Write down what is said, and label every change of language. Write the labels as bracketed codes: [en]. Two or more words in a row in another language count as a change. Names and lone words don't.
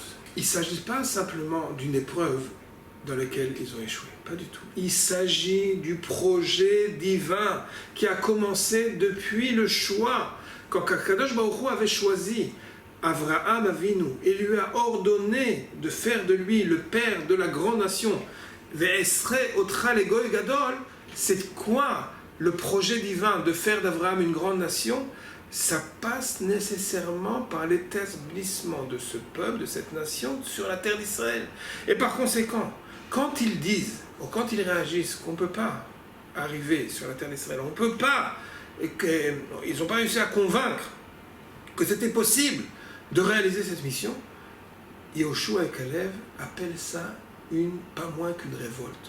[fr] Il ne s'agit pas simplement d'une épreuve dans laquelle ils ont échoué. Pas du tout. Il s'agit du projet divin qui a commencé depuis le choix. Quand [he] קדוש ברוך הוא [fr] avait choisi Avraham Avinu et lui a ordonné de faire de lui le père de la grande nation, [he] ואעשה אותך לגוי גדול, [fr] c'est quoi le projet divin de faire d'Avraham une grande nation? Ça passe nécessairement par l'établissement de ce peuple, de cette nation, sur la terre d'Israël. Et par conséquent, quand ils disent, ou quand ils réagissent qu'on ne peut pas arriver sur la terre d'Israël, on ne peut pas, et qu'ils n'ont pas réussi à convaincre que c'était possible de réaliser cette mission, Yehoshua et Caleb appellent ça pas moins qu'une révolte.